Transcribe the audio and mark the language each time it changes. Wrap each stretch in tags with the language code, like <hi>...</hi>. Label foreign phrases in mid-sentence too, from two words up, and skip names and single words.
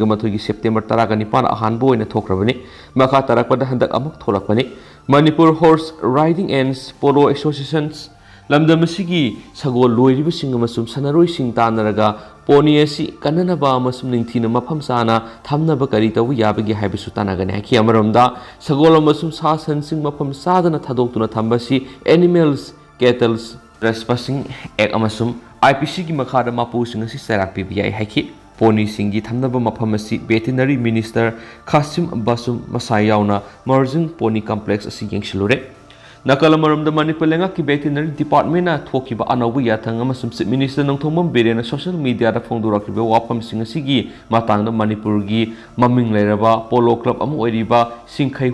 <mni>mathogi September 19 ahanbo oina thokrabani makha tarakpada handak amuk tholakpani Manipur Horse Riding and Polo Associations lamdam asigi sagol loiriba singa masum sanaroi sing tanaraga pony asi kananaba amasum ningthina mafam sana thamnaba kari tawu yabagi haibisu tanagani haki amaramda sagol amasum sa san sing mafam sadana thadoktuna thambasi Animals Cattle Trespassing Act amasum IPC gi makhada mapu sing asi sarak PBI haki pony singi thamnaba mafam asi</mni> <en>Veterinary Minister</en> <mni>Kasim Basum Masai yauna Margin Pony Complex asi yengsilure Nakalamaramda Manipur lenga ki</mni> <en>Veterinary Department</en> <mni>na thokiba anawu yathang amasum</mni> <en>Chief Minister</en> <mni>nongthomam berena</mni> <en>social media</en> <mni>da phongdurakiba wapam singa sigi matangda Manipur gi maming leiraba</mni> <en>polo club</en> <mni>amu oiriba singkhai</mni>